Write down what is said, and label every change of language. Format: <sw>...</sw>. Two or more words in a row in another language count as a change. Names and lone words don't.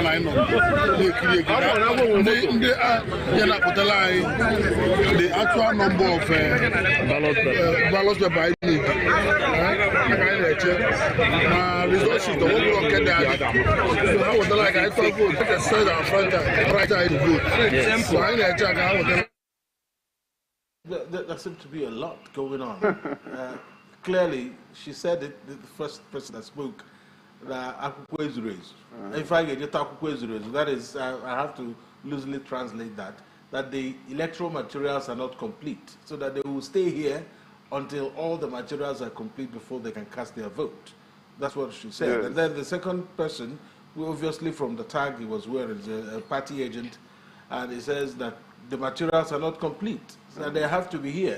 <en>I know the actual number of ballots by results is the overall get that. So, I was like, I thought, vote, I said, right, I vote. So, I check out. There seems to be a lot going on. Clearly, she said it, the first person that spoke, that</en> <ig>akwụkwọ ezuru ezu.</ig> <en>If I get</en> <ig>akwụkwọ ezuru ezu,</ig> <en>that is, I have to loosely translate that the electoral materials are not complete, so that they will stay here until all the materials are complete before they can cast their vote. That's what she said. Yes. And then the second person, who obviously from the tag he was wearing, is a party agent, and he says that the materials are not complete, so they have to be here.</en>